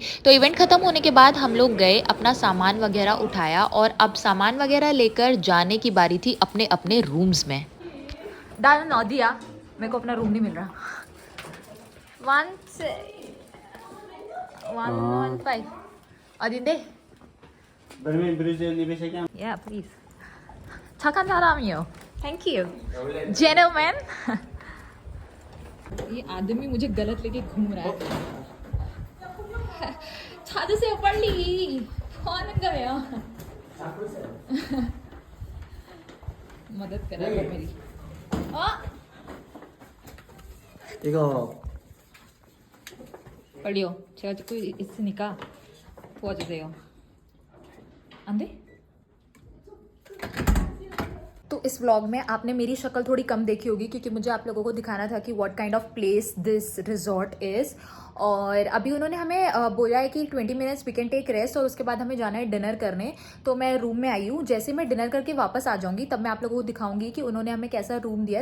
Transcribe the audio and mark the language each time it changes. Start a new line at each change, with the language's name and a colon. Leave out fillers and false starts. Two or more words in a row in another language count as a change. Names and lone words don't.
Hindi: तो इवेंट ख़त्म होने के बाद हम लोग गए, अपना सामान वगैरह उठाया और अब सामान वगैरह लेकर जाने की बारी थी अपने अपने रूम्स में। डाल नौ दिया, मेरे को अपना रूम नहीं मिल रहा।
Korean: 115 어딘데?
English: Yeah, please.
Korean: 착한 사람이요.
English: Thank you. Gentleman.
Hindi: ये आदमी मुझे गलत लेके घूम रहा है।
Korean: 찾으세요 빨리. 뭐 하는 거예요?
Hindi: मदद करा कर मेरी।
Korean: 이거 빨리요. 제가 찍고 있으니까 도와주세요. 안 돼?
Hindi: तो इस व्लॉग में आपने मेरी शक्ल थोड़ी कम देखी होगी क्योंकि मुझे आप लोगों को दिखाना था कि
English: what kind of place this resort is.
Hindi: और अभी उन्होंने हमें बोला है कि 20
English: minutes we can take rest
Hindi: और उसके बाद हमें जाना है डिनर करने। तो मैं रूम में आई हूँ, जैसे मैं डिनर करके वापस आ जाऊँगी तब मैं आप लोगों को दिखाऊंगी कि उन्होंने हमें कैसा रूम दिया है।